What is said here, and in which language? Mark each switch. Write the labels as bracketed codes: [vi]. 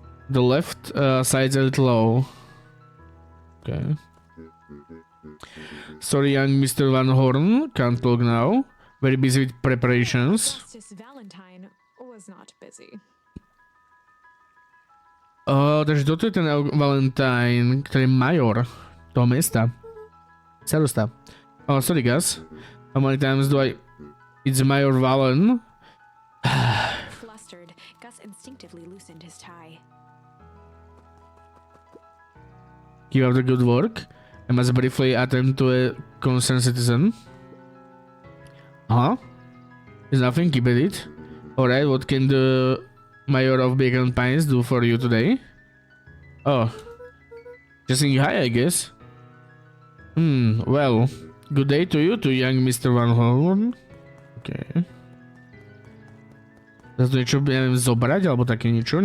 [en] The left side's a little low. Okay. Sorry, young Mr. Van Horn, can't talk now. Very busy with preparations. Justice Valentine was not busy. [sk] Takže toto je ten Valentine, ktorý je major toho mesta. Starosta. [en] Oh, sorry, Gus. How many times do I... It's Major Valen. Flustered, Gus instinctively loosened his tie. Keep up the good work. I must briefly attend to a concerned citizen. There's nothing, keep at it. Alright, what can the Mayor of Beacon Pines do for you today? Oh. Just saying hi, I guess. Well. Good day to you, to young Mr. Van Horn. Okay. [sk] Zase to niečo, ja neviem, zobrať, alebo také niečo.